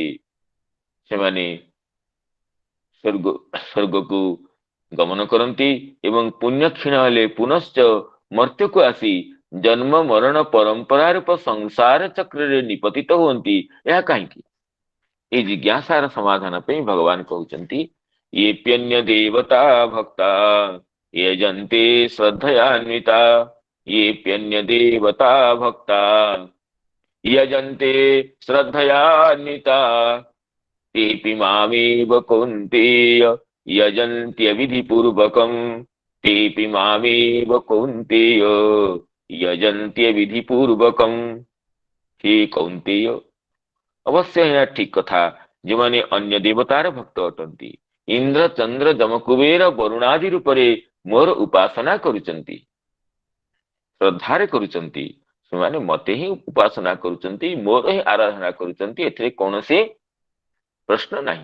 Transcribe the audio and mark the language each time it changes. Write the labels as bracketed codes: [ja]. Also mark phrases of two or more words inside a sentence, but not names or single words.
[or] ସେମାନେ ସ୍ୱର୍ଗକୁ ଗମନ କରନ୍ତି ଏବଂ ପୁଣ୍ୟ କ୍ଷୀଣ ହେଲେ ପୁନଶ୍ଚ ମର୍ତ୍ତ୍ୟକୁ ଆସି ଜନ୍ମ ମରଣ ପରମ୍ପରା ରୂପ ସଂସାର ଚକ୍ରରେ ନିପତିତ ହୁଅନ୍ତି। ଏହା କାହିଁକି? এই ଜିଜ୍ଞାସାର ସମାଧାନ ପାଇଁ ଭଗବାନ କହୁଛନ୍ତି [sa] येऽप्यन्य ଦେବତା ଭକ୍ତା यजन्ते ଶ୍ରଦ୍ଧୟାନ୍ୱିତା, येऽप्ୟନ୍ୟ ଦେବତା ଭକ୍ତା यजन्ते ଶ୍ରଦ୍ଧୟାନ୍ୱିତା तेऽपि मामेव कौन्तेय यजन्त्यविधिपूर्वकम्, तेऽपि मामेव कौन्तेय यजन्त्यविधिपूर्वकम्। हे कौन्तेय, [or] ଅବଶ୍ୟ ଏହା ଠିକ କଥା, ଯେଉଁମାନେ ଅନ୍ୟ ଦେବତାର ଭକ୍ତ ଅଟନ୍ତି, ଇନ୍ଦ୍ର ଚନ୍ଦ୍ର ଯମ କୁବେର ବରୁଣାଦି ରୂପରେ ମୋର ଉପାସନା କରୁଛନ୍ତି, ଶ୍ରଦ୍ଧାରେ କରୁଛନ୍ତି, ସେମାନେ ମତେ ହିଁ ଉପାସନା କରୁଛନ୍ତି, ମୋର ହିଁ ଆରାଧନା କରୁଛନ୍ତି, ଏଥିରେ କୌଣସି ପ୍ରଶ୍ନ ନାହିଁ।